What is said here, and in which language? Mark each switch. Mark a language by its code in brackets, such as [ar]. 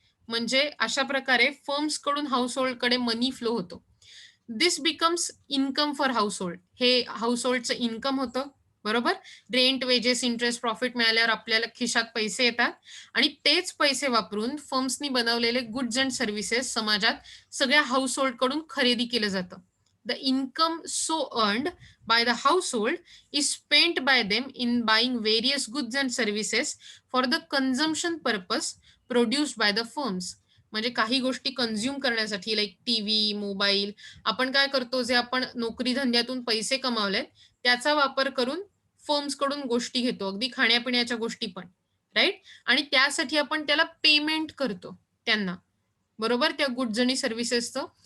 [mr] म्हणजे अशा प्रकारे फर्म्स कडून हाऊसहोल्ड कडे मनी फ्लो होतो. [en] This becomes income for household. [mr] हे हाऊसहोल्डचं इन्कम होतं. बरोबर. रेंट, वेजेस, इंटरेस्ट, प्रॉफिट मिळाल्यावर आपल्याला खिशात पैसे येतात आणि तेच पैसे वापरून फर्म्सनी बनवलेले गुड्स अँड सर्व्हिसेस समाजात सगळ्या हाऊसहोल्ड कडून खरेदी केलं जातं. [en] The income so earned by the household is spent by them in buying various goods and services for the consumption purpose produced by the firms. [mr] म्हणजे काही गोष्टी कंझ्युम करण्यासाठी लाईक टीव्ही, मोबाईल, आपण काय करतो, जे आपण नोकरी धंद्यातून पैसे कमावले त्याचा वापर करून फर्म्स कडून गोष्टी घेतो, अगदी खाण्यापिण्याच्या गोष्टी पण, राईट. आणि त्यासाठी आपण त्याला पेमेंट करतो त्यांना, बरोबर, त्या गुड्स आणि सर्व्हिसेसचं.